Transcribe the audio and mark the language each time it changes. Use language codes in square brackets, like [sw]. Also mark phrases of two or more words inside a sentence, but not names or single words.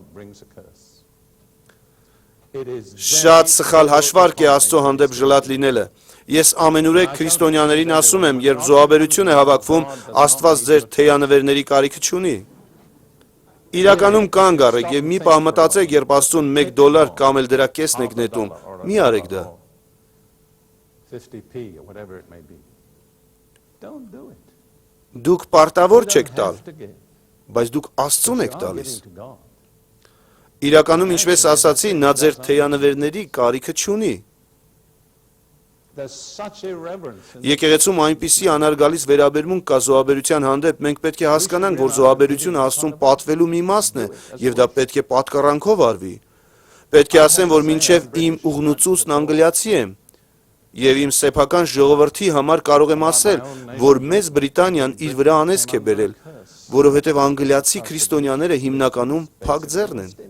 [hy] Շատ սխալ հաշվարկ է Աստծո հանդեպ ժլատ լինելը։ Ես ամենուրեք քրիստոնյաներին ասում եմ, երբ զոհաբերություն է հավաքվում, Աստված ձեր թեյանվերների կարիքը չունի։ Իրականում կանգ առեք եւ մի պահ մտածեք, երբ Աստծուն $1 կամ էլ դրա կեսն եք նետում, մի արեք դա։ [en] 50p or whatever it may be. Don't do it. [hy] Դուք պարտավոր [en] You [hy] չեք [en] don't [hy] տալ, [en] have to give. [hy] բայց դուք Աստծուն եք [en] You are [hy] տալիս։ [en] giving to God. [hy] Իրականում, ինչպես ասացի, նա ձեր թեյանվերների կարիքը չունի։ [en] There's such irreverence in [hy] Եկեղեցում այնպիսի անարգալից վերաբերմունք կա զոհաբերության հանդեպ, մենք պետք է հասկանանք, որ զոհաբերությունը Աստծուն պատվելու մի մասն է, եւ դա պետք է պատկառանքով արվի։ Պետք է ասեմ, որ մինչև իմ ուղնուցուցն անգլիացի եմ, եւ իմ սեփական ժողովրդի համար կարող եմ ասել, որ Մեծ Բրիտանիան իր վրա անեծք է բերել, որովհետեւ անգլիացի քրիստոնյաները հիմնականում փակ ձեռն են։